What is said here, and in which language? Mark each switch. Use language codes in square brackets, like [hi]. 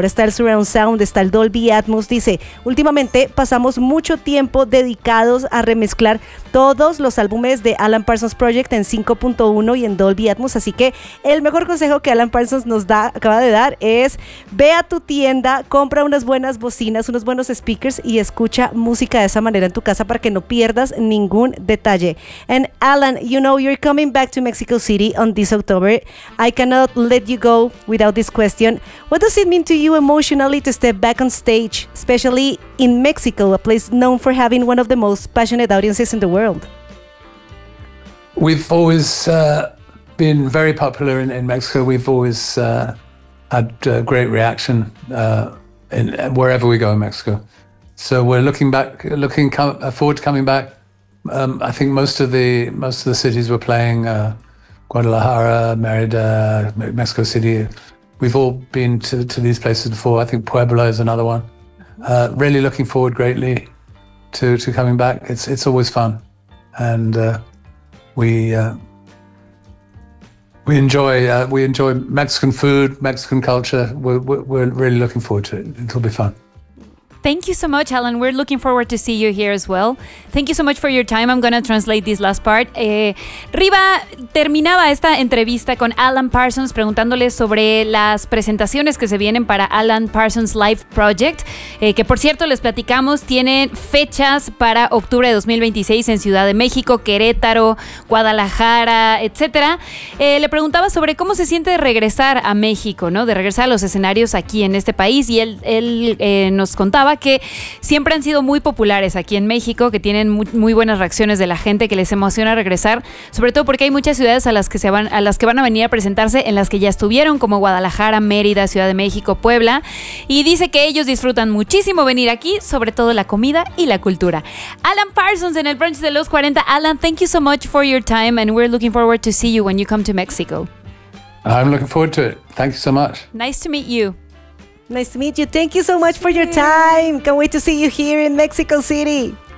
[es] Ahora está el Surround Sound, está el Dolby Atmos. Dice, últimamente pasamos mucho tiempo dedicados a remezclar todos los álbumes de Alan Parsons Project en 5.1 y en Dolby Atmos. Así que el mejor consejo que Alan Parsons nos da, acaba de dar, es ve a tu tienda, compra unas buenas bocinas, unos buenos speakers y escucha música de esa manera en tu casa para que no pierdas ningún detalle. [en] And Alan, you know you're coming back to Mexico City on this October. I cannot let you go without this question. What does it mean to you emotionally to step back on stage, especially in Mexico, a place known for having one of the most passionate audiences in the world? We've always been very popular in Mexico. We've always had a great reaction in wherever we go in Mexico. So we're looking forward to coming back. I think most of the cities we're playing, Guadalajara, Merida, Mexico City. We've all been to these places before. I think Puebla is another one. Really looking forward greatly to coming back. It's always fun, and we enjoy Mexican food, Mexican culture. We're really looking forward to it. It'll be fun. Thank you so much, Alan. We're looking forward to see you here as well. Thank you so much for your time. I'm going to translate this last part. [es] Riva terminaba esta entrevista con Alan Parsons preguntándole sobre las presentaciones que se vienen para Alan Parsons Live Project, que por cierto, les platicamos, tienen fechas para octubre de 2026 en Ciudad de México, Querétaro, Guadalajara, etcétera. Le preguntaba sobre cómo se siente de regresar a México, ¿no? De regresar a los escenarios aquí en este país, y él nos contaba que siempre han sido muy populares aquí en México, que tienen muy buenas reacciones de la gente, que les emociona regresar, sobre todo porque hay muchas ciudades a las que van a venir a presentarse en las que ya estuvieron, como Guadalajara, Mérida, Ciudad de México, Puebla, y dice que ellos disfrutan muchísimo venir aquí, sobre todo la comida y la cultura. Alan Parsons en el Brunch de los 40. [en] Alan, thank you so much for your time, and we're looking forward to see you when you come to Mexico. I'm looking forward to it. Thank you so much. Nice to meet you. Nice to meet you. Thank you so much for your time. Can't wait to see you here in Mexico City.